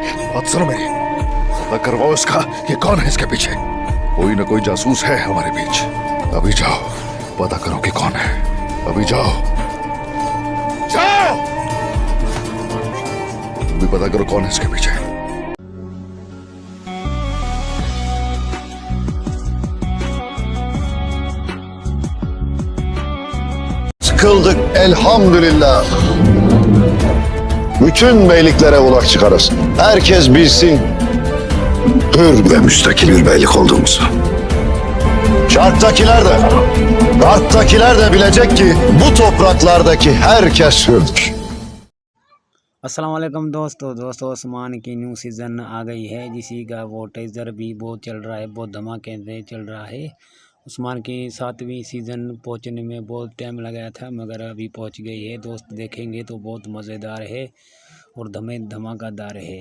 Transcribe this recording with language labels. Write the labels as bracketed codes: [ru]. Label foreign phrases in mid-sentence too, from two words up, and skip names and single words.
[ur] بات سنو میری، پتا کرواؤ اس کا یہ کون ہے اس کے پیچھے. کوئی نہ کوئی جاسوس ہے ہمارے بیچ. ابھی جاؤ پتا کرو کہ کون ہے. ابھی جاؤ جاؤ، تم بھی پتا کرو کون ہے اس کے پیچھے. [tr] Kıldık elhamdülillah. Bütün beyliklere ulak çıkarız. Herkes bilsin hür ve müstakil bir beylik olduğumuzu. Şarktakiler de, Garptakiler de bilecek ki bu topraklardaki herkes hürdür. [ur] السلام علیکم دوستو عثمان کی [en] new season [ur] آ گئی ہے، جسی کا وہ ٹیزر بھی بہت چل رہا ہے، بہت دھماکے سے چل رہا ہے. عثمان کی 7ویں سیزن پہنچنے میں بہت ٹائم لگایا تھا، مگر ابھی پہنچ گئی ہے. دوست دیکھیں گے تو بہت مزیدار ہے اور دھماکے دار ہے.